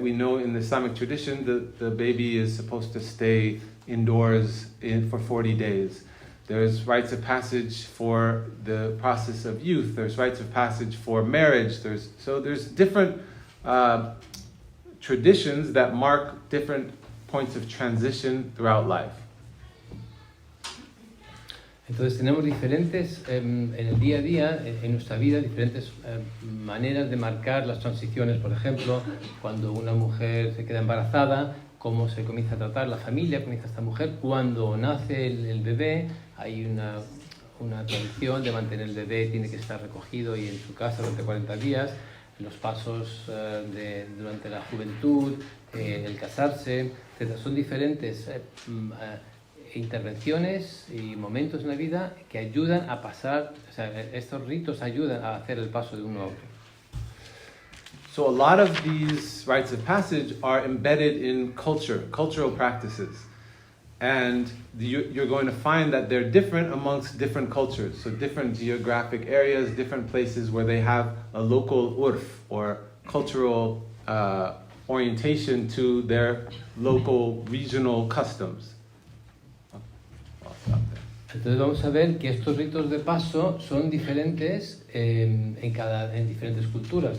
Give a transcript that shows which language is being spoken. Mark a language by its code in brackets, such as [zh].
[en] We know in the Islamic tradition the baby is supposed to stay indoors for 40 days. There's rites of passage for the process of youth. There's rites of passage for marriage. There's different traditions that mark different points of transition throughout life. [es] Entonces tenemos diferentes, en el día a día, en nuestra vida, diferentes maneras de marcar las transiciones. Por ejemplo, cuando una mujer se queda embarazada, cómo se comienza a tratar la familia, comienza esta mujer. Cuando nace el bebé, hay una tradición de mantener el bebé, tiene que estar recogido y en su casa durante 40 días. Los pasos durante la juventud, el casarse, etc. Son diferentes intervenciones y momentos en la vida que ayudan a pasar, o sea, estos ritos ayudan a hacer el paso de uno a otro. [en] So a lot of these rites of passage are embedded in cultural practices. And you're going to find that they're different amongst different cultures. So different geographic areas, different places where they have a local urf or cultural orientation to their local regional customs. [es] Entonces vamos a ver que estos ritos de paso son diferentes en diferentes culturas.